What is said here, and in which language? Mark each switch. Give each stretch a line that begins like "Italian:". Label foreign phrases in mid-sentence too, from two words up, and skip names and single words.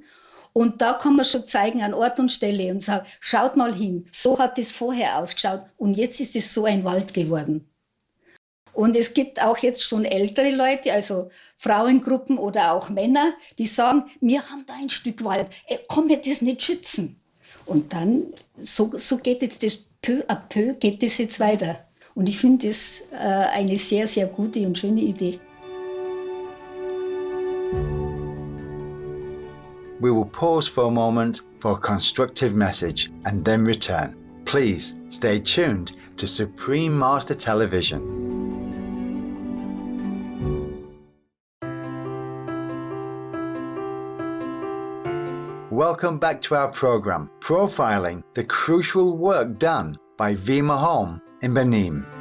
German: Und da kann man schon zeigen an Ort und Stelle und sagen, schaut mal hin, so hat es vorher ausgeschaut und jetzt ist es so ein Wald geworden. Und es gibt auch jetzt schon ältere Leute, also Frauengruppen oder auch Männer, die sagen, wir haben da ein Stück Wald, kann wir das nicht schützen? Und dann, so geht jetzt das
French: peu à peu,
German: geht das jetzt weiter. Und ich finde das eine sehr, sehr gute und schöne Idee.
English: We will pause for a moment for a constructive message and then return. Please stay tuned to Supreme Master Television. Welcome back to our program, profiling the crucial work done by WEMA HOME in Benin.